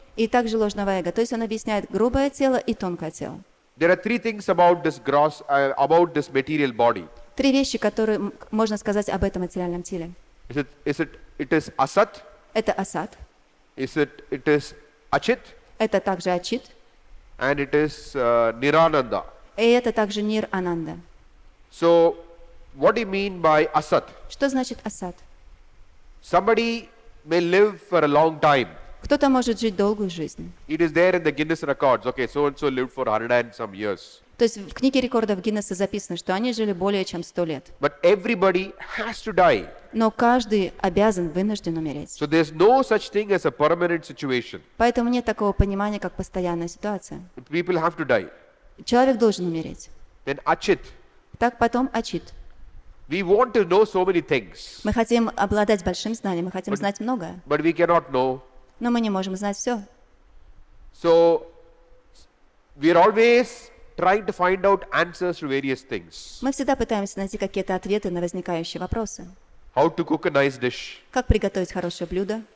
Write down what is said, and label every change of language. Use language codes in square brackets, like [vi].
[ru] И также ложного эго. То есть он объясняет грубое тело и тонкое тело. [en] There are 3 things about this about this material body. [ru] 3 вещи, которые можно сказать об этом материальном теле. [en] It is asat, [ru] Это асад, [en] it is achit, [ru] это также ачит, [en] and it is nirananda. [ru] и это также нир ананда. [en] So, what do you mean by asat? [ru] Что значит асад? [en] Somebody may live for a long time. [ru] Кто-то может жить долгую жизнь. [en] It is there in the Guinness records. Okay, so and so lived for 100 and some years. [ru] То есть в книге рекордов Гиннесса записано, что они жили более чем 100 лет. [en] But everybody has to die. [ru] Но каждый обязан, вынужден умереть. [en] So there's no such thing as a permanent situation. [ru] Поэтому нет такого понимания, как постоянная ситуация. [en] People have to die. [ru] Человек должен умереть. [en] Then achit. [ru] Так потом ачит. [en] We want to know so many things, [ru] Мы хотим обладать большим знанием, мы хотим знать многое, [en] but we cannot know. [ru] но мы не можем знать все. [en] So we are always trying to find out answers to various things. [ru] Мы всегда пытаемся найти какие-то ответы на возникающие вопросы. [en] How to cook a nice dish. [ru] Как приготовить хорошее блюдо?